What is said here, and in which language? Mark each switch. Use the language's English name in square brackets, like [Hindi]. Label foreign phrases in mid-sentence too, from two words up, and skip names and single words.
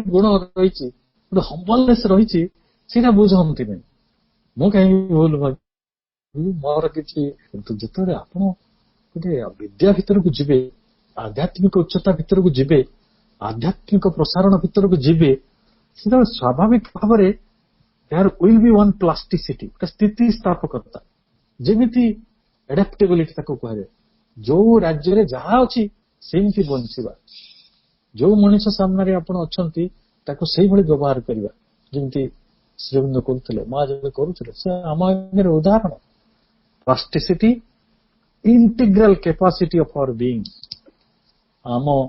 [Odia] ଗୁଣ ରହିଛି ଗୋଟେ ହମ୍ବଲନେସ୍ ରହିଛି ସେଇଟା ବୁଝନ୍ତି ନାହିଁ ମୁଁ କାହିଁକି ଭୁଲ ମାଗିବି ମୋର କିଛି କିନ୍ତୁ ଯେତେବେଳେ ଆପଣ ଗୋଟେ ବିଦ୍ୟା ଭିତରକୁ ଯିବେ ଆଧ୍ୟାତ୍ମିକ ଉଚ୍ଚତା ଭିତରକୁ ଯିବେ ଆଧ୍ୟାତ୍ମିକ ପ୍ରସାରଣ ଭିତରକୁ ଯିବେ ସେତେବେଳେ ସ୍ୱାଭାବିକ ଭାବରେ [English] there will be one plasticity [Odia] ଗୋଟେ ସ୍ଥିତିସ୍ଥାପକତା ଯେମିତି adaptability ତାକୁ କୁହାଯାଏ ଯୋଉ ରାଜ୍ୟରେ ଯାହା ଅଛି ସେମିତି ବଞ୍ଚିବା ଯୋଉ ମଣିଷ ସାମ୍ନାରେ ଆପଣ ଅଛନ୍ତି ତାକୁ ସେଇଭଳି ବ୍ୟବହାର କରିବା ଯେମିତି ଶ୍ରୀବିନ୍ଦୁ କରୁଥିଲେ ମହାଜନ କରୁଥିଲେ ସେ ଆମ ଆଗରେ ଉଦାହରଣ [English] plasticity integral capacity of our being [Odia] ଆମ